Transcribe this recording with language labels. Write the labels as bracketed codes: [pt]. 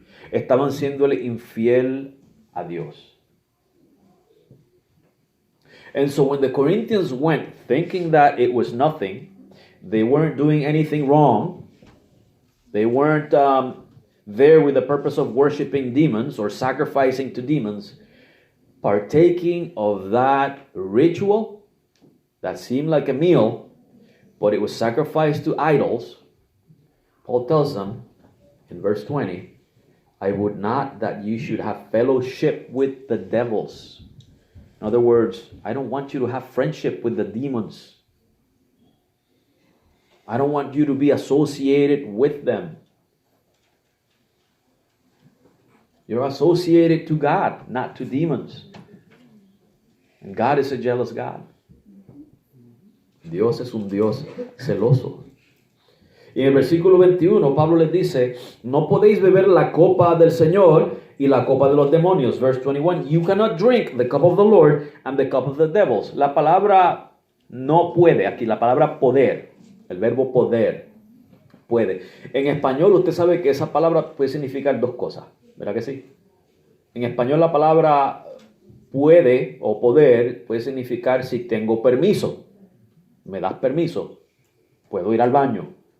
[es] estaban siéndole infiel a Dios. [en] And so when the Corinthians went thinking that it was nothing, they weren't doing anything wrong, they weren't there with the purpose of worshiping demons or sacrificing to demons, partaking of that ritual that seemed like a meal, but it was sacrificed to idols, Paul tells them in verse 20, I would not that you should have fellowship with the devils. In other words, I don't want you to have friendship with the demons. I don't want you to be associated with them. You're associated to God, not to demons. And God is a jealous God. [es] Dios es un Dios celoso. Y en el versículo 21, Pablo les dice, no podéis beber la copa del Señor y la copa de los demonios. [en] Verse 21, you cannot drink the cup of the Lord and the cup of the devils. [es] La palabra no puede, aquí la palabra poder, el verbo poder, puede. En español usted sabe que esa palabra puede significar dos cosas, ¿verdad que sí? En español la palabra puede o poder puede significar si tengo permiso. ¿Me das permiso? Puedo ir al baño.